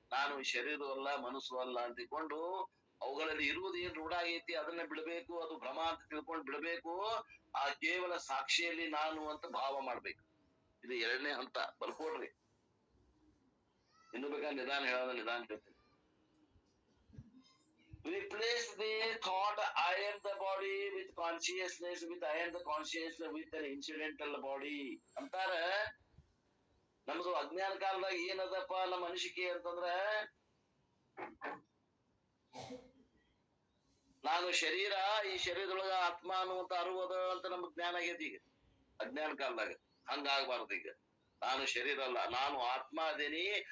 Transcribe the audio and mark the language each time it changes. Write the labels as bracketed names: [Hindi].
[Kannada] ನಾನು ಶರೀರ ಅಲ್ಲ, ಮನಸ್ಸು ಅಲ್ಲ ಅಂತ ತಿಳ್ಕೊಂಡು ಅವುಗಳಲ್ಲಿ ಇರುವುದು ಏನ್ ರೂಢ ಆಗೈತಿ ಅದನ್ನ ಬಿಡ್ಬೇಕು. ಅದು ಭ್ರಮ ಅಂತ ತಿಳ್ಕೊಂಡು ಬಿಡ್ಬೇಕು. ಆ ಕೇವಲ ಸಾಕ್ಷಿಯಲ್ಲಿ ನಾನು ಅಂತ ಭಾವ ಮಾಡ್ಬೇಕು. ಇದು ಎರಡನೇ ಹಂತ. ಬರ್ಕೊಡ್ರಿ. ಇನ್ನು ಬೇಕಾದ್ರೆ ನಿಧಾನ ಹೇಳೋದ ನಿಧಾನ ಹೇಳ್ತೀನಿ. [English] Replace the thought I am the body with consciousness with I am the consciousness with an incidental body ಅಂತಾರ. [Kannada] ನಮ್ದು ಅಜ್ಞಾನ ಕಾಲದಾಗ ಏನದಪ್ಪ ನಮ್ಮ ಅನಿಸಿಕೆ ಅಂತಂದ್ರ, ನಾನು ಶರೀರ, ಈ ಶರೀರದೊಳಗ ಆತ್ಮ ಅನ್ನುವಂತ ಅರಿವದ ಅಂತ ನಮ್ಗೆ ಜ್ಞಾನ ಆಗೈತಿ. ಈಗ ಅಜ್ಞಾನ ಕಾಲದಾಗ ಹಂಗಾಗಬಾರ್ದು. ಈಗ ನಾನು ಶರೀರ ಅಲ್ಲ, ನಾನು ಆತ್ಮ ಅದೇನಿ.